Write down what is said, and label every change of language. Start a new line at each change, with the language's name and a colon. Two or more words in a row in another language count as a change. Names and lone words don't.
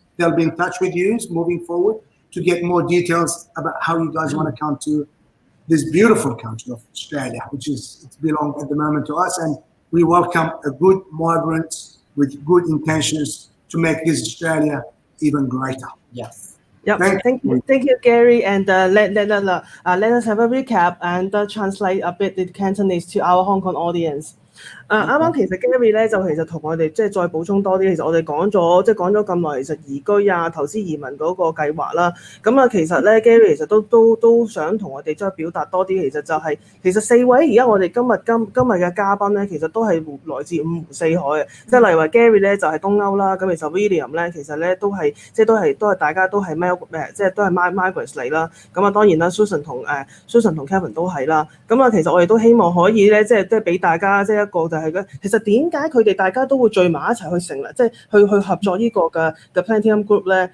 English: They'll be in touch with you moving forward to get more details about how you guys want to come to this beautiful country of Australia, which is it belongs at the moment to us. And we welcome a good migrants with good intentions to make this Australia even greater. Yes. Yep. Thank you, Gary. And let us have a recap and translate a bit the Cantonese to our Hong Kong audience.
Cantonese: 啱啱其實 Gary 咧就其實同我哋即係再補充多啲，其實我哋講咗咁耐，其實移居啊、投資移民嗰個計劃啦，咁啊其實咧 Gary 其實都想同我哋再表達多啲，其實就係其實4位而家我哋今日嘅嘉賓咧，其實都係來自五湖四海嘅，即係例如話 Gary 咧就係東歐啦，咁其實 William 咧其實咧都係大家都係即係都係 migrants 嚟啦，咁啊當然啦 Susan 同 Kevin 都係啦，咁啊其實我哋都希望可以咧即係俾大家即係個就係咧，其實點解佢哋大家都會聚埋一齊去成立，即係去合作呢個嘅 Platinum Group 咧？